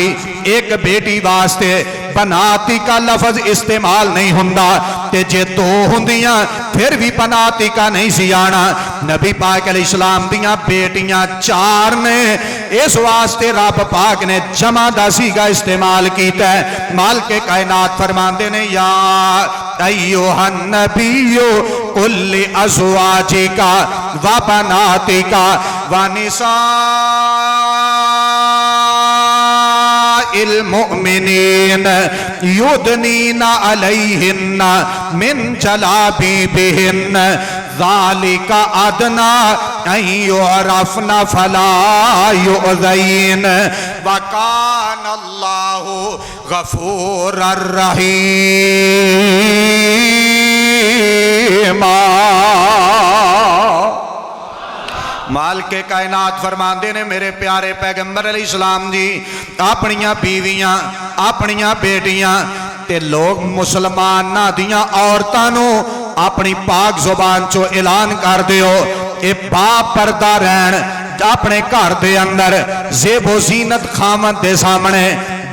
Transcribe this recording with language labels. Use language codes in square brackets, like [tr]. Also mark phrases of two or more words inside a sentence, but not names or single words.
[pa] ایک بیٹی واسطے بناتی کا لفظ استعمال نہیں ہندا، تے جے 2 ہندیاں فیر بھی بناتی کا نہیں سی آنا. نبی پاک علیہ السلام دیاں بیٹیاں 4 نے، اس واسطے رب پاک نے جمع دا صیغہ استعمال کیتا ہے. مالک کائنات فرماتے نے [ar] يا أيها النبي قل لأزواجك وبناتك ونساء المؤمنين يدنين عليهن من جلابيبهن ذلك أدنى أن يعرفن فلا يؤذين وكان الله غفورا رحيما. [pa] مالک کائنات فرماتے نے میرے پیارے پیغمبر علیہ السلام جی اپنیاں بیویاں، اپنیاں بیٹیاں تے لوگ مسلماناں دیاں عورتاں نوں اپنی پاک زبان چوں اعلان کر دیو یہ باپردہ رہن، اپنے گھر دے اندر زیب و زینت خامد دے سامنے